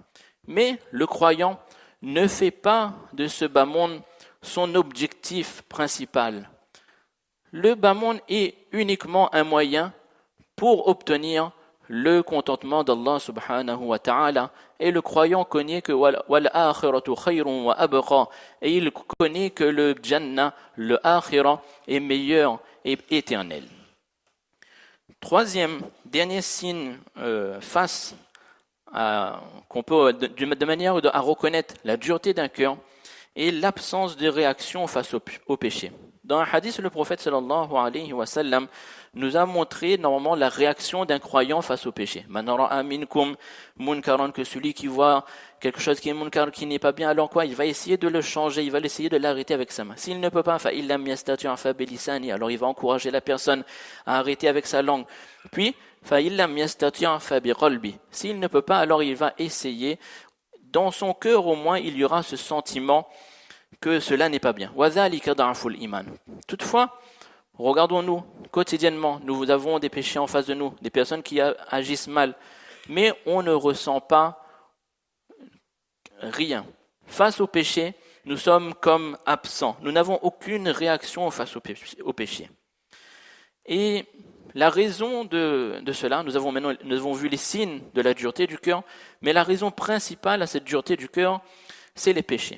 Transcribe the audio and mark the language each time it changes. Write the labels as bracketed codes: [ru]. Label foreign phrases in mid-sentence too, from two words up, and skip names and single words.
[fr] Mais le croyant ne fait pas de ce bas monde son objectif principal. Le bas monde est uniquement un moyen pour obtenir le contentement d' [ar] الله سبحانه وتعالى. [fr] Et le croyant connaît que [ar] والآخرة خير وأبقى, [fr] et il connaît que le Jannah, le akhira, est meilleur et éternel. Troisième, dernier signe qu'on peut de manière à reconnaître la dureté d'un cœur est l'absence de réaction face au péché. Dans un hadith, le prophète [ar] صلى الله عليه وسلم [fr] nous a montré normalement la réaction d'un croyant face au péché. [ar] من رأى منكم منكرا, [fr] que celui qui voit quelque chose qui est munkar, qui n'est pas bien, alors quoi? Il va essayer de le changer, il va essayer de l'arrêter avec sa main. S'il ne peut pas, [ar] فإن لم يستطع فبلسانه, [fr] alors il va encourager la personne à arrêter avec sa langue. [ar] Puis فإن لم يستطع فبقلبه. [fr] S'il ne peut pas, alors il va essayer. Dans son cœur au moins, il y aura ce sentiment que cela n'est pas bien. [ar] وَذَلِكَ ضَعْفُ الْإِيمَانِ. [fr] Toutefois, regardons-nous quotidiennement, nous avons des péchés en face de nous, des personnes qui agissent mal, mais on ne ressent pas rien. Face au péché, nous sommes comme absents. Nous n'avons aucune réaction face au péché. Et la raison de cela, nous avons vu les signes de la dureté du cœur, mais la raison principale à cette dureté du cœur, c'est les péchés.